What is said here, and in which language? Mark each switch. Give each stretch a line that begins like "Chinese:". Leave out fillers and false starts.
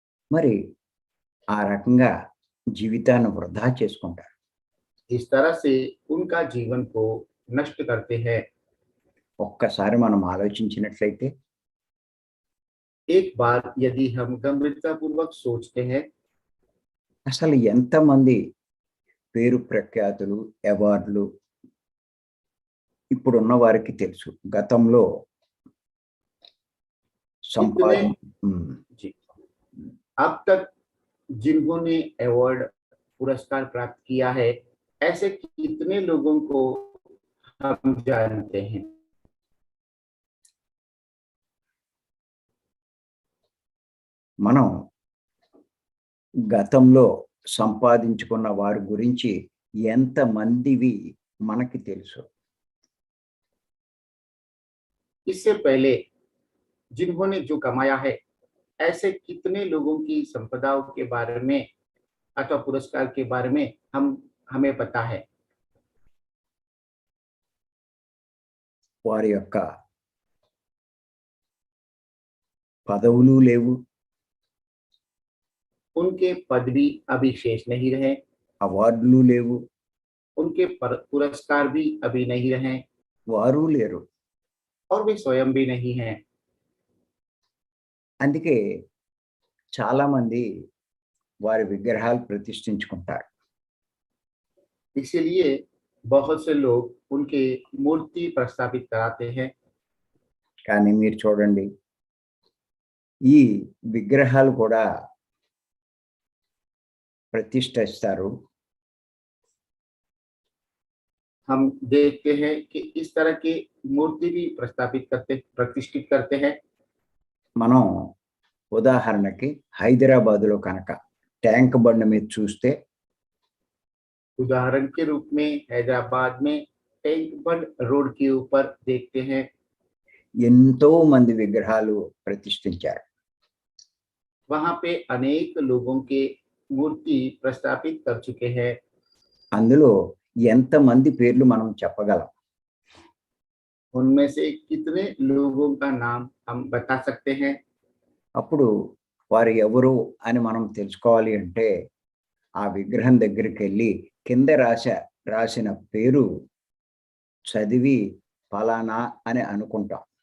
Telugu: మరి ఆ రకంగా జీవితాన్ని వృధా చేసుకుంటారు.
Hindi: इस तरह से उनका जीवन को नष्ट करते हैं।
Telugu: ఒక్కసారి మనం ఆలోచించినట్లయితే
Hindi: एक बार यदि हम गंभीरता पूर्वक सोचते हैं
Telugu: అసలు ఎంతమంది పేరు ప్రఖ్యాతులు, అవార్డులు ఇప్పుడున్న వారికి తెలుసు. గతంలో సంపాదన
Hindi: जी अब तक जिन्होंने अवार्ड पुरस्कार प्राप्त किया है ऐसे कितने लोगों को हम जानते हैं।
Telugu: మనం గతంలో సంపాదించుకున్న వారి గురించి ఎంతమందివి మనకి తెలుసు.
Hindi: इससे पहले जिन्होंने जो कमाया है ऐसे कितने लोगों की संपदाओं के बारे में अथवा पुरस्कार के बारे में हमें पता है।
Telugu: వారి యొక్క పదవులు లేవు,
Hindi: उनके पद भी अभी शेष नहीं रहे,
Telugu: అవార్డులు లేవు,
Hindi: उनके पुरस्कार भी अभी नहीं रहे
Telugu: వారు లేరు.
Hindi: और वे स्वयं भी नहीं हैं।
Telugu: అందుకే చాలా మంది వారి విగ్రహాలు ప్రతిష్ఠించుకుంటారు.
Hindi: इसीलिए बहुत से लोग उनके मूर्ति प्रस्थापित कराते हैं।
Telugu: కానీ మీరు చూడండి, ఈ విగ్రహాలు కూడా ప్రతిష్ఠిస్తారు.
Hindi: हम देखते हैं कि इस तरह की मूर्ति भी प्रतिष्ठित करते हैं।
Telugu: మనం ఉదాహరణకి హైదరాబాదులో కనుక ట్యాంక్ బండ్ మీద చూస్తే
Hindi: उदाहरण के रूप में हैदराबाद में टैंक बंड रोड के ऊपर देखते हैं
Telugu: ఎంతో మంది విగ్రహాలు ప్రతిష్ఠించారు.
Hindi: वहां पे अनेक लोगों के मूर्ति प्रस्थापित कर चुके हैं।
Telugu: అందులో ఎంతమంది పేర్లు మనం చెప్పగలం?
Hindi: उनमें से कितने लोगों का नाम हम बता सकते हैं।
Telugu: అప్పుడు వారు ఎవరు అని మనం తెలుసుకోవాలి అంటే ఆ విగ్రహం దగ్గరికి వెళ్ళి కింద రాసిన పేరు చదివి ఫలానా అని అనుకుంటాం.